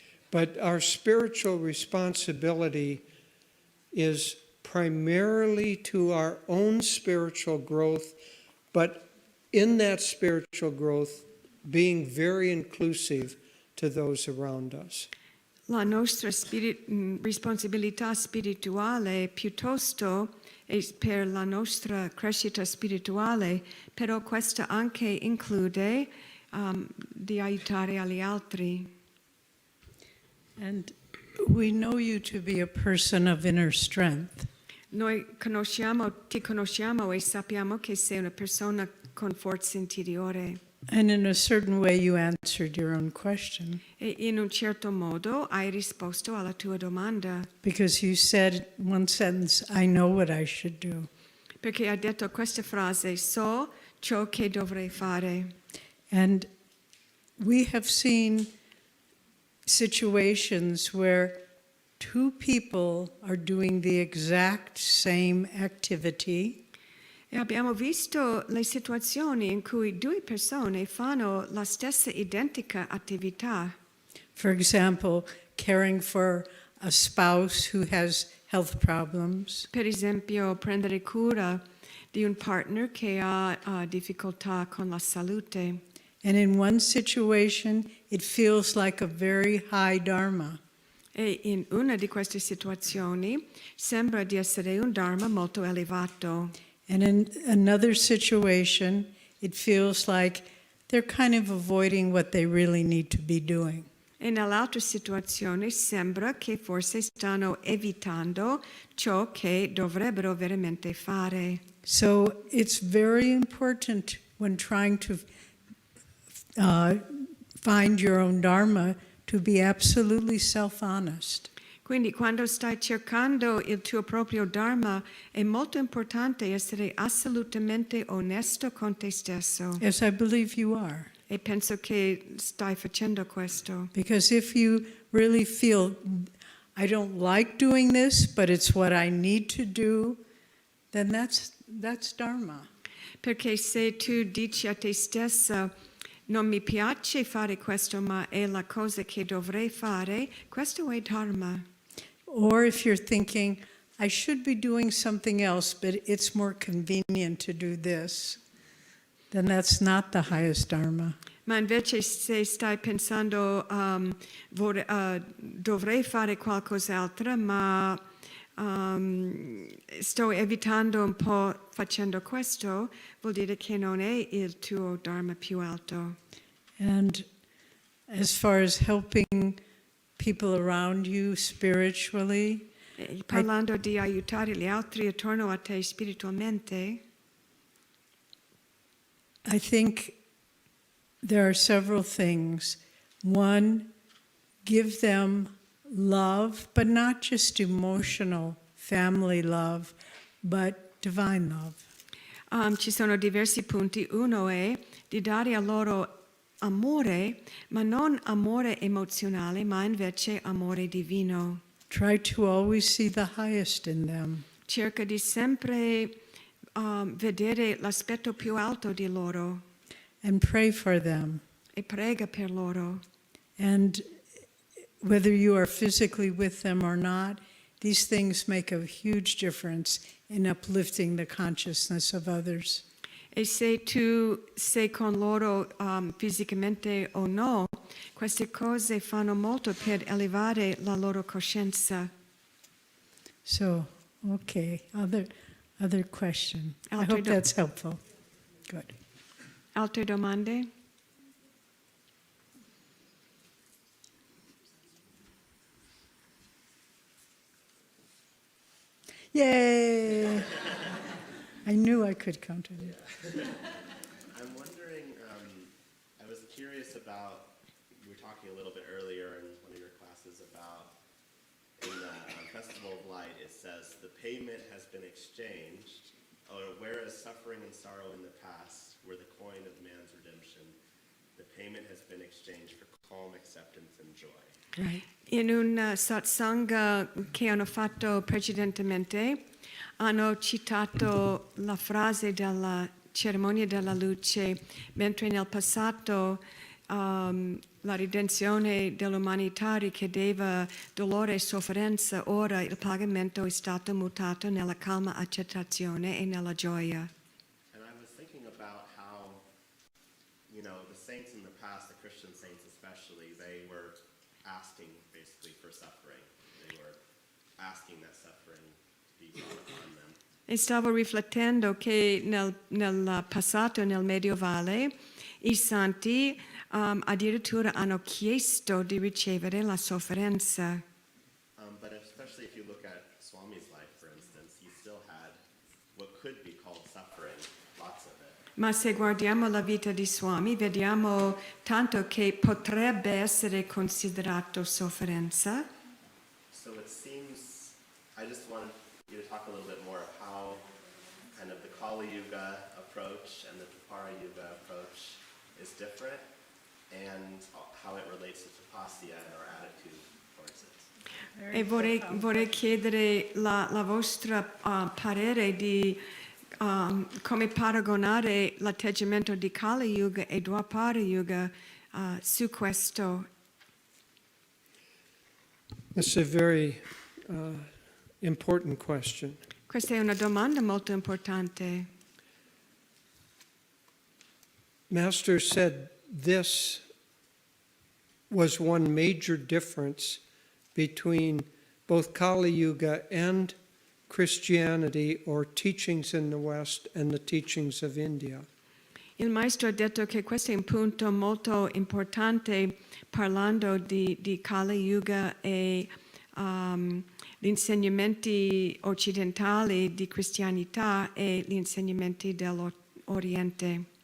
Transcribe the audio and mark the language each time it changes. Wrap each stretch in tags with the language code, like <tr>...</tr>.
<en>But our spiritual responsibility is primarily to our own spiritual growth, but in that spiritual growth, being very inclusive to those around us.</en> <it>La nostra responsabilità spirituale piuttosto è per la nostra crescita spirituale, però questa anche include di aiutare gli altri.</it> <en>And we know you to be a person of inner strength.</en> <it>Noi ti conosciamo e sappiamo che sei una persona con forza interiore.</it> <en>And in a certain way, you answered your own question.</en> <it>E in un certo modo hai risposto alla tua domanda.</it> <en>Because you said one sentence, I know what I should do.</en> <it>Perché hai detto questa frase: so ciò che dovrei fare.</it> <en>And we have seen situations where two people are doing the exact same activity.</en> <it>E abbiamo visto le situazioni in cui due persone fanno la stessa identica attività.</it> <en>For example, caring for a spouse who has health problems.</en> <it>Per esempio, prendere cura di un partner che ha difficoltà con la salute.</it> <en>And in one situation, it feels like a very high dharma.</en> <it>E in una di queste situazioni sembra di essere un dharma molto elevato.</it> <en>And in another situation, it feels like they're kind of avoiding what they really need to be doing.</en> <it>E nell'altra situazione sembra che forse stanno evitando ciò che dovrebbero veramente fare.</it> <en>So it's very important when trying to find your own dharma to be absolutely self-honest.</en> <it>Quindi quando stai cercando il tuo proprio dharma è molto importante essere assolutamente onesto con te stesso.</it> <en>As I believe you are.</en> <it>E penso che stai facendo questo.</it> <en>Because if you really feel, I don't like doing this, but it's what I need to do, then that's dharma.</en> <it>Perché se tu dici a te stessa non mi piace fare questo, ma è la cosa che dovrei fare, questo è dharma.</it> <en>Or if you're thinking, I should be doing something else, but it's more convenient to do this, then that's not the highest dharma.</en> <it>Ma invece se stai pensando dovrei fare qualcos'altro, ma sto evitando un po' facendo questo, vuol dire che non è il tuo dharma più alto.</it> <en>And as far as helping people around you spiritually,</en> <it>Parlando di aiutare gli altri attorno a te spiritualmente,</it> <en>I think there are several things. One, give them love, but not just emotional family love, but divine love.</en> <it>ci sono diversi punti. Uno è di dare a loro amore, ma non amore emozionale, ma invece amore divino.</it> <en>Try to always see the highest in them.</en> <it>Cerca di sempre vedere l'aspetto più alto di loro</it> <en>And pray for them.</en> <it>e prega per loro.</it> <en>And whether you are physically with them or not, these things make a huge difference in uplifting the consciousness of others.</en> <it>E se tu sei con loro fisicamente o no, queste cose fanno molto per elevare la loro coscienza.</it> <en>So, okay, other question. I</en> <it>Altre</it> <en>hope that's helpful. Good.</en> <it>Altre domande?</it> <en>Yay! I knew I could count on you. I'm wondering, I was curious about, you were talking a little bit earlier in one of your classes about, in the Festival of Light, it says, the payment has been exchanged, whereas suffering and sorrow in the past were the coin of man's redemption, the payment has been exchanged for calm acceptance and joy. Right.</en> <it>In un satsang che hanno fatto precedentemente, hanno citato la frase della cerimonia della luce, mentre nel passato la redenzione dell'umanità richiedeva dolore e sofferenza, ora il pagamento è stato mutato nella calma accettazione e nella gioia.</it> <en>And I was thinking about how, you know, the saints in the past, the Christian saints especially, they were asking basically for suffering. They were asking that suffering be brought upon them.</en> <it>E stavo riflettendo che nel passato, nel medievale, i santi addirittura hanno chiesto di ricevere la sofferenza.</it> <en>But especially if you look at Swami's life, for instance, he still had what could be called suffering, lots of it.</en> <it>Ma se guardiamo la vita di Swami, vediamo tanto che potrebbe essere considerato sofferenza.</it> <en>So it seems, I just wanted you to talk a little bit more of how kind of the Kali Yuga approach and the Dwapara Yuga approach is different and how it relates to Tapasya and our attitude towards it.</en> <it>E vorrei chiedere la vostra parere di come paragonare l'atteggiamento di Kali Yuga e Dwapara Yuga su questo.</it> <en>It's a very important question.</en> <it>Questa è una domanda molto importante.</it> <en>Master said this was one major difference between both Kali Yuga and Christianity, or teachings in the West, and the teachings of India.</en> <it>Il maestro ha detto che questo è un punto molto importante parlando di Kali Yuga e gli insegnamenti occidentali di cristianità e gli insegnamenti dell'Oriente.</it>